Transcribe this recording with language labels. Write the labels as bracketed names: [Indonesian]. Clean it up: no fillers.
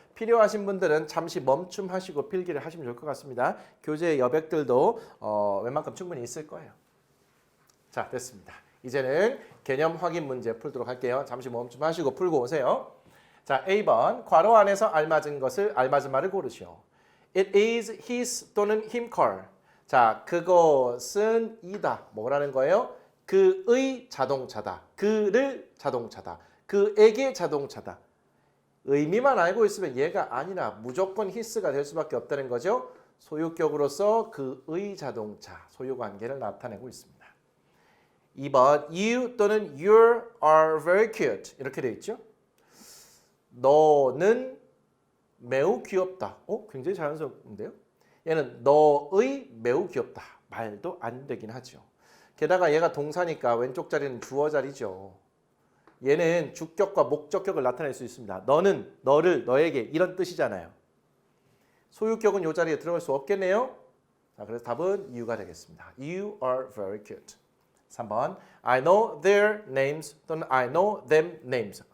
[Korean] 필요하신 분들은 잠시 멈춤하시고 필기를 하시면 좋을 것 같습니다. 교재 여백들도 웬만큼 충분히 있을 거예요. 자, 됐습니다. 이제는 개념 확인 문제 풀도록 할게요. 잠시 멈춤하시고 풀고 오세요. 자, A번 괄호 안에서 알맞은 말을 고르시오. [English] It is his [Korean] 또는 [English] him car. [Korean] 자, 그것은 이다. 뭐라는 거예요? 그의 자동차다. 그를 자동차다. 그에게 자동차다. 의미만 알고 있으면 얘가 아니라 무조건 his가 될 수밖에 없다는 거죠. 소유격으로서 그의 자동차, 소유관계를 나타내고 있습니다. [English] 2번 You [Korean] 또는 [English] you are very cute. [Korean] 이렇게 되어 있죠. 너는 매우 귀엽다. 굉장히 자연스러운데요. 얘는 너의 매우 귀엽다. 말도 안 되긴 하죠. 게다가 얘가 동사니까 왼쪽 자리는 주어 자리죠. 얘는 주격과 목적격을 나타낼 수 있습니다. 너는, 너를, 너에게 이런 뜻이잖아요. 소유격은 이 자리에 들어갈 수 없겠네요. 자, 그래서 답은 U가 되겠습니다. [English] You are very cute. 3번 I know their names [Korean] 또는 [English] I know them names.